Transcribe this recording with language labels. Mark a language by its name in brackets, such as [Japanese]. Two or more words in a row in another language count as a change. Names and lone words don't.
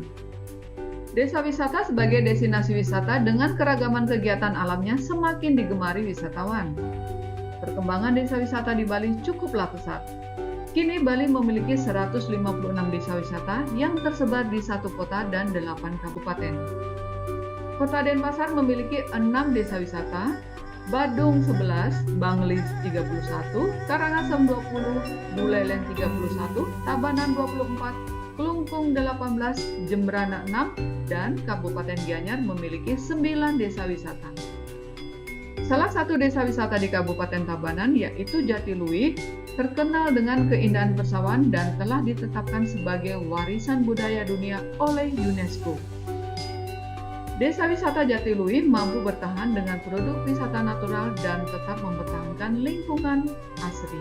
[Indonesian] Desa wisata sebagai destinasi wisata dengan keragaman kegiatan alamnya semakin digemari wisatawan. Perkembangan desa wisata di Bali cukuplah pesat. Kini Bali memiliki 156 desa wisata yang tersebar di 1 kota dan 8 kabupaten. Kota Denpasar memiliki 6 desa wisata, Badung 11, Bangli 31, Karangasem 20, Buleleng 31, Tabanan 24, Kelungkung 18, Jembrana 6, dan Kabupaten Gianyar memiliki 9 desa wisata. Salah satu desa wisata di Kabupaten Tabanan yaitu Jatiluwih terkenal dengan keindahan persawahan dan telah ditetapkan sebagai warisan budaya dunia oleh UNESCO. Desa wisata Jatiluwih mampu bertahan dengan produk wisata natural dan tetap mempertahankan lingkungan asri.